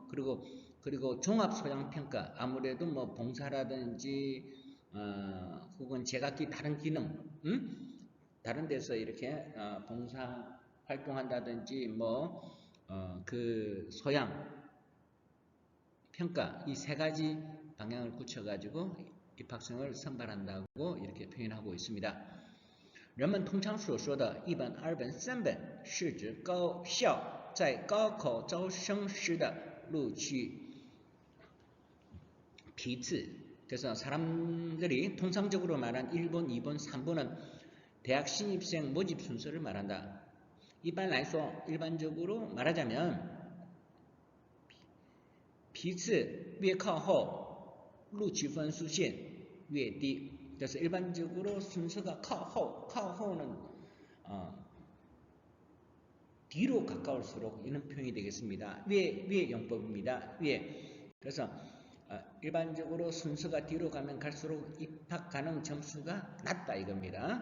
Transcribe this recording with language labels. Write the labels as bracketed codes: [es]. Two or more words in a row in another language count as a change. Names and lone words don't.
[ko] 그리고 종합소양평가, 아무래도 뭐 봉사라든지 혹은 제각기 다른 기능, 다른 데서 이렇게 봉사 활동한다든지 그 소양 평가, 이 세 가지 방향을 굳혀가지고 입학생을 선발한다고 이렇게 표현하고 있습니다. [zh] 人们通常所说的一本、二本、三本是指高校在高考招生时的录取批次. [ko] 그래서 사람들이 통상적으로 말한 1번, 2번, 3번은 대학 신입생 모집 순서를 말한다. [zh] 一般来说, [ko] 일반적으로 말하자면 [zh] 批次越靠后录取分数线越低. [ko] 그래서 일반적으로 순서가 靠后는 뒤로 가까울수록 이런 표현이 되겠습니다. 왜 용법입니다. 왜. 그래서 일반적으로 순서가 뒤로 가면 갈수록 입학 가능 점수가 낮다 이겁니다.